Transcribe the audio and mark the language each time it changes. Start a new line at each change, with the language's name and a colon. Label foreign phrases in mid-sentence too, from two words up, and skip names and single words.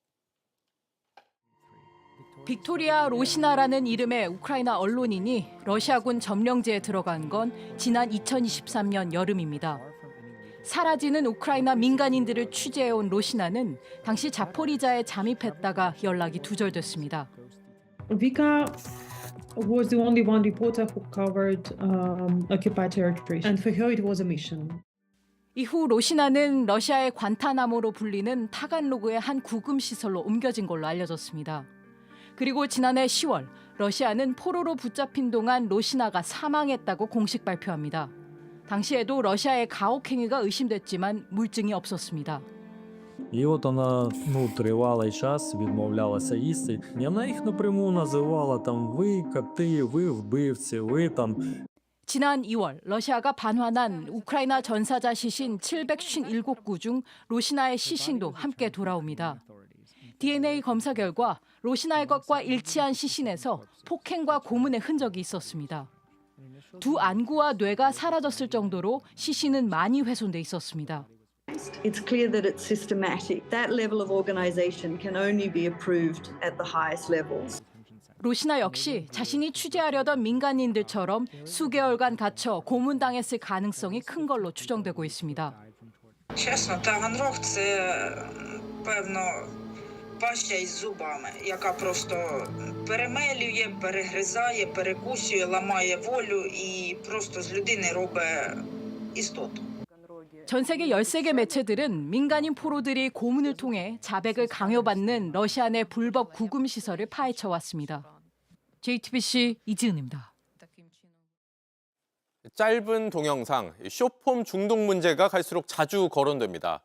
Korean: 빅토리아 로시나라는 이름의 우크라이나 언론인이 러시아군 점령지에 들어간 건 지난 2023년 여름입니다. 사라지는 우크라이나 민간인들을 취재해온 로시나는 당시 자포리자에 잠입했다가 연락이 두절됐습니다.
English: Vika was the only one reporter who covered occupied territories, and for her it was a mission.
Korean: 이후 로시나는 러시아의 관타나모로 불리는 타간로그의 한 구금 시설로 옮겨진 걸로 알려졌습니다. 그리고 지난해 10월 러시아는 포로로 붙잡힌 동안 로시나가 사망했다고 공식 발표합니다. 당시에도 러시아의 가혹 행위가 의심됐지만 물증이 없었습니다.
Ukrainian: І от вона тривалий час відмовлялася їсти. І вона їх напряму називала там ви коти, ви вбивці, ви там.
Korean: 지난 2월 러시아가 반환한 우크라이나 전사자 시신 757구 중 로시나의 시신도 함께 돌아옵니다. DNA 검사 결과 로시나의 것과 일치한 시신에서 폭행과 고문의 흔적이 있었습니다. 두 안구와 뇌가 사라졌을 정도로 시신은 많이 훼손돼 있었습니다.
English: It's clear that it's systematic. That level of organization can only be approved at the highest levels.
Korean: 로시나 역시 자신이 취재하려던 민간인들처럼 수개월간 갇혀 고문당했을 가능성이 큰 걸로 추정되고 있습니다.
Ukrainian: Чесно, Таганрог – це, певно, паща із зубами, яка просто перемелює, перегризає, перекусює, ламає волю і просто з людини робить істоту.
Korean: 전 세계 13개 매체들은 민간인 포로들이 고문을 통해 자백을 강요받는 러시아 내 불법 구금 시설을 파헤쳐 왔습니다. JTBC 이지은입니다. 짧은 동영상, 숏폼 중독 문제가 갈수록 자주 거론됩니다.